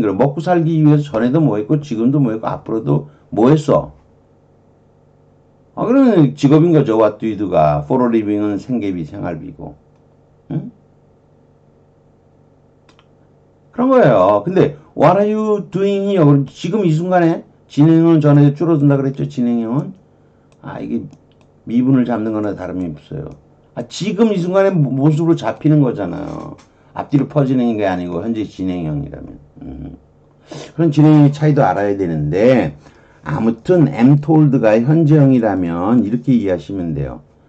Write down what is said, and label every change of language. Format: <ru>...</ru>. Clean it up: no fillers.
<ko>그럼 먹고 살기 위해서 전에도 뭐 했고, 지금도 뭐 했고, 앞으로도 뭐 했어? 그러면 직업인 거죠.</ko> <en>What do you do</en> <ko>가.</ko> <en>For a living</en> <ko>은 생계비, 생활비고. 응? 그런 거예요.</ko> <en>근데 What are you doing here?</en> <ko>지금 이 순간에 진행은 전에 줄어든다 그랬죠. 진행형은. 이게 미분을 잡는 거나 다름이 없어요. 지금 이 순간에 모습으로 잡히는 거잖아요. 앞뒤로 퍼지는 게 아니고 현재 진행형이라면. 그런 진행의 차이도 알아야 되는데 아무튼 am told가 현재형이라면 이렇게 이해하시면 돼요.</ko>